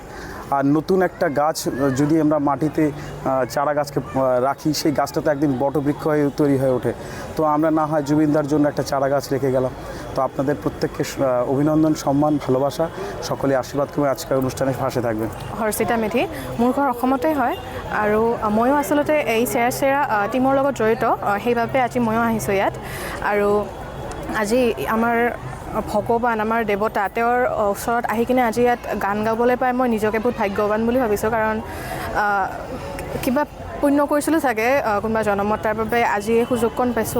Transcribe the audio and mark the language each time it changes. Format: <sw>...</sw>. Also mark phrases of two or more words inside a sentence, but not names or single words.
<bn>আর নতুন একটা গাছ যদি আমরা মাটিতে চারা গাছকে রাখি, সেই গাছটা তো একদিন বটবৃক্ষ হয়ে তৈরি হয়ে ওঠে। তো আমরা না হয় জুবিনদার জন্য একটা চারা গাছ রেখে গেলাম। তো আপনাদের প্ৰত্যেককে অভিনন্দন, সম্মান, ভালোবাসা, সকলে আশীর্বাদ করে আজকের অনুষ্ঠানে ভাসে থাকবেন।</bn> <as>হৰ্ষিতা মেধি, মোৰ ঘৰ অসমতে হয় আৰু ময়ো আচলতে এই চেৰা চেৰা টীমৰ লগত জড়িত, সেইবাবে আজি ময়ো আহিছোঁ ইয়াত। আৰু আজি আমাৰ ভগৱান, আমাৰ দেৱতা, তেওঁৰ ওচৰত আহি কিনে আজি ইয়াত গান গাবলৈ পাই মই নিজকে বহুত ভাগ্যৱান বুলি ভাবিছোঁ, কাৰণ কিবা পুণ্য কৰিছিলোঁ চাগে কোনোবা জনমত, তাৰ বাবে আজি এই সুযোগকণ পাইছোঁ।</as>